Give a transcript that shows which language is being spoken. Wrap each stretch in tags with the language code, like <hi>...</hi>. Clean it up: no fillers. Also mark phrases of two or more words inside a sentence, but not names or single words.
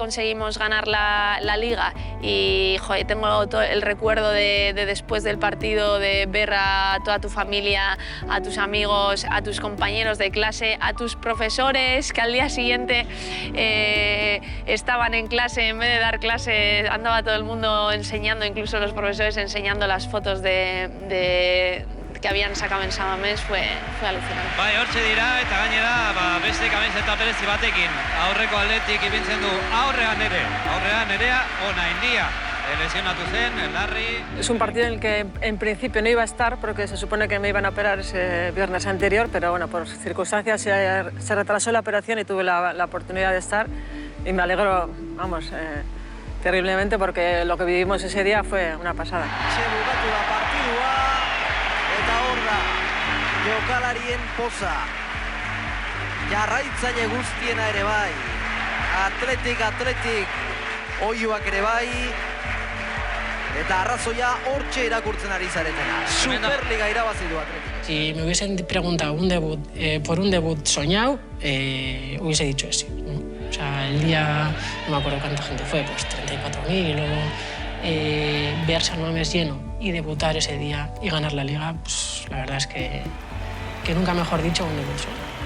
<es>conseguimos ganar la Liga y joder, tengo todo el recuerdo de después del partido de ver a toda tu familia, a tus amigos, a tus compañeros de clase, a tus profesores que al día siguiente estaban en clase, en vez de dar clase andaba todo el mundo enseñando, incluso los profesores enseñando las fotos que habían sacado en San Mamés, fue alucinante.</es> <eu>Bai, hortxe dira eta gainera beste kamiseta berezi batekin aurreko Athletic ibiltzen du aurrean Nerea Onaindia. Lesionatu zen,</eu> <es>el Larry. Es un partido en el que en principio no iba a estar porque se supone que me iban a operar ese viernes anterior, pero bueno, por circunstancias se retrasó la operación y tuve la oportunidad de estar y me alegro, vamos, terriblemente porque lo que vivimos ese día fue una pasada.</es> <eu>Eta hor da, jokalarien poza. Jarraitzaile guztiena ere bai. Athletic, oiuak ere bai. Eta arrazoia hortxe irakurtzen ari zaretena. Superliga irabazi du Athletic.</eu> <es>Si me hubiesen preguntado por un debut soñado, hubiese dicho ese, ¿no? O sea, el día, no me acuerdo cuánta gente fue, pues 34.000 o ver San Mamés lleno y debutar ese día y ganar la Liga, pues la verdad es que nunca mejor dicho un debut solo.</es>